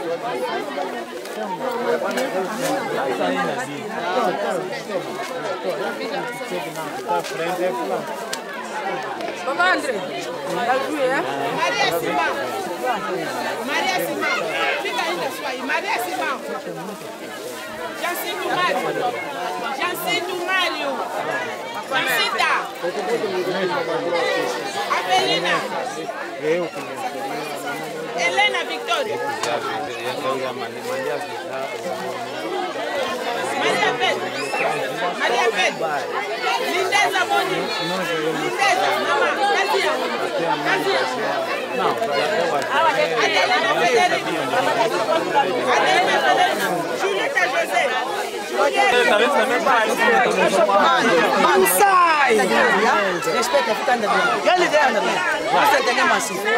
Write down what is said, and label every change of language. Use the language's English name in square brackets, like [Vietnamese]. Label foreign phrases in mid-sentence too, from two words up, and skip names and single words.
[French] Maman André, elle joue, hein? [Portuguese] Maria Simão. Maria Simão. Fica ainda sua aí. Maria Simão. Jacinto Mário. Jacinto Mário. Jacinta. Avelina. Helena Victoria. Maria Pedro. Maria Pedro. Lindeza Boni. Lindeza. Mama. Casia. Casia. Não, Adelina Federico. Adelina Federico. Julieta José. Mano, sai! Respeita, fica andando. Já lhe dei andando. Você tem que mais.